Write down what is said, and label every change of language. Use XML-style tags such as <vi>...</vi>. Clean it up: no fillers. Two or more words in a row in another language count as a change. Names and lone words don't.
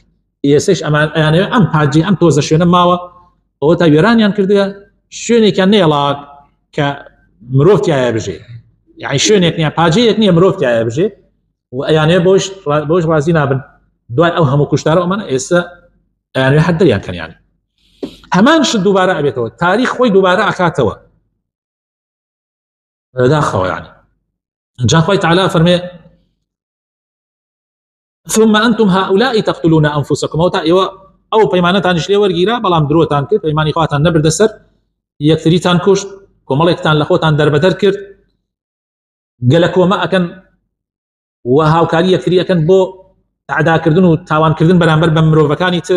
<ckb>ئێسش ئەمان ئەیانەوێ ئەم پاجی ئەم تۆزە شوێنە ماوە، ئەوە تا وێرانیان کردووە شوێنێکیان نێڵاک کە مرۆڤ تایە بژێ، یعنی شوێنێک نییە پاجەیەک نییە مرۆڤ تایە بژێ و ئەیانەیە بۆش ڕازی نابن. دوای ئەو هەموو کوشتارە ئەمانە ئێستا ئەیانەوێ حەد دەریان کەن، هەمان شت دووبارە ئەبێتەوە، تاریخ خۆی دووبارە ئەکاتەوە داخەوە. يعني جا خوای تەعالی فەرمێ</ckb> <ar>ثم أنتم هؤلاء تقتلون أنفسكم،</ar> <ckb>ئەو تا ئێوە ئەو پەیمانەتانیش لێ وەرگیرا بەڵام درۆتان کرد، پەیمانی خواتان نەبردە سەر، یەکتریتان کوشت، کۆمەڵێکتان لە خۆتان دەربەدەر کرد، گەلە کۆمە ئەکەن و هاوکاری یەکتری ئەکەن بۆ تعداکردن و تاوانکردن بەرامبەر بە مرۆڤەکانی تر.</ckb>